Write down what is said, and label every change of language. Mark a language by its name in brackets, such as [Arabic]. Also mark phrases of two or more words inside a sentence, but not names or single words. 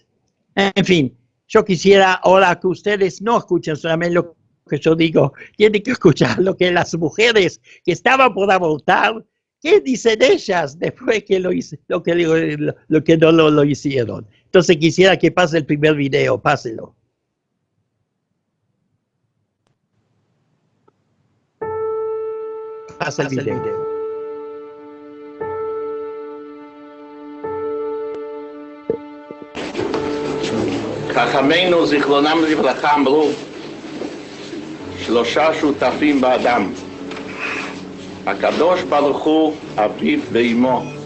[Spanish] En fin, yo quisiera ahora que ustedes no escuchen solamente lo que yo digo, tienen que escuchar lo que las mujeres que estaban por abortar, ¿qué dicen ellas después que lo que no lo hicieron? Entonces quisiera que pase el primer video, páselo. Pasa el video. [Hebrew] חכמינו זיכרונם לברכה אמרו 3 שותפים באדם, הקדוש ברוך הוא, אביו ואמו.